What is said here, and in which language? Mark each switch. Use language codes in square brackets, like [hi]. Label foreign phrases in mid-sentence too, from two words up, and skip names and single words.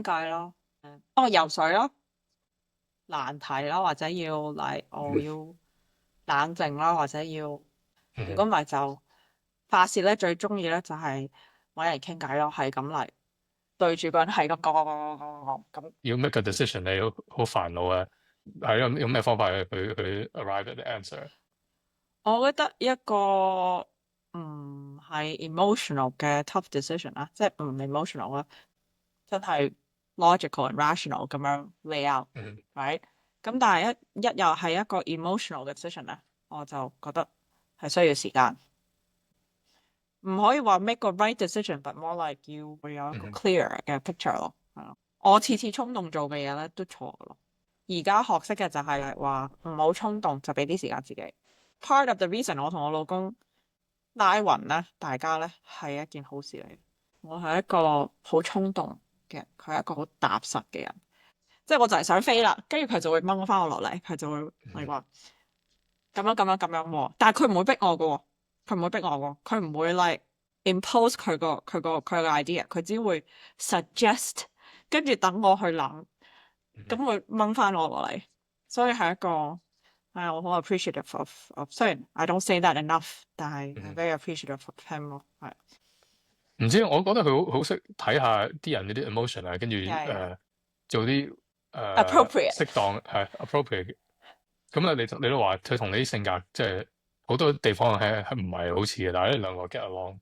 [yue] 偈咯，游水咯，難題啦，或者要我要冷靜啦，或者要如果唔係就發泄咧，最中意咧就係揾人傾偈咯，係咁嚟對住個人係咁講咁。要 [en] make a decision， [yue] 你好煩惱啊！係有咩方法去 [en] arrive at the answer？ [yue] 我覺得一個唔係 emotional 嘅 [en] tough decision [yue] 啦，即係唔 emotional 啦，真係 [en] logical and rational [yue] 咁樣 [en] lay out，嗯 [yue] right？ 咁但係一又係一個 emotional 嘅 decision 咧，我就覺得係需要時間，唔可以話 make 個 [en] right decision， but more like [yue] 要會有一個 clear 嘅 picture 咯。係咯，我次次衝動做嘅嘢咧都錯嘅咯。而家學識嘅就係話唔好衝動，就俾啲時間自己。 [en] Part of the reason [yue] 我同我老公拉勻咧，大家咧係一件好事嚟。我係一個好衝動嘅人，佢係一個好踏實嘅人。即係我就係想飛啦，跟住佢就會掹翻我落嚟，佢就會嚟話咁樣喎。但係佢唔會逼我嘅喎，佢唔會逼我喎，佢唔會 [en] like impose [yue] 佢個 idea， 佢只會 suggest， 跟住等我去諗，咁會掹翻我落嚟。所以係一個我好 [en] appreciative of [yue] 雖然 [en] I don't say that enough，但係 very appreciative of him 咯，係。 [yue] 唔知我覺得佢好識睇下啲人嗰啲 emotion 啊，跟住做啲 appropriate 適當係 appropriate。咁你都話佢同你啲性格即係好多地方係唔係好似嘅，但係呢兩個 [en] get along。